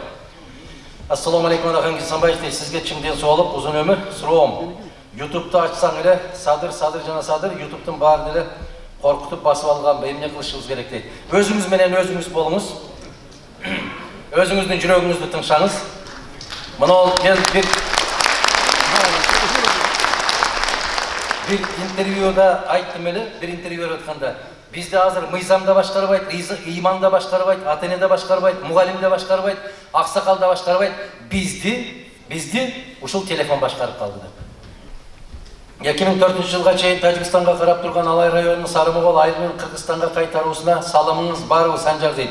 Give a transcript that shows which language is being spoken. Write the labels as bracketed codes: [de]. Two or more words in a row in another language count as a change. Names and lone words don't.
[ky] Ассаламу алейкум, Адахан Кисанбаев дейт, сизге чың ден соолук, узун өмүр. Суроом, YouTube'да ачсаң эле, Садыр жана Садыр, YouTube'дун баарын эле коркутуп басып алганбы, эмне кылышыбыз керек дейт. Өзүңүз менен өзүңүз болуңуз. Өзүңүздүн жүрөгүңүздү тыңшаңыз. Мына мен bir intervyuda ayttım эле, bir intervью берип атканда, bizde азыр мыйзам да башкарбайт, иман да башкарбайт, ата-эне да башкарбайт, мугалим да башкарбайт, аксакал да башкарбайт, bizdi ушул телефон башкарып калды деп. 2004-жылга чейин Тажикстанга карап турган Алай районунун Сарымогол айылын Кыргызстанга кайтаруусуна салымыңыз барбы, Санжар дейт.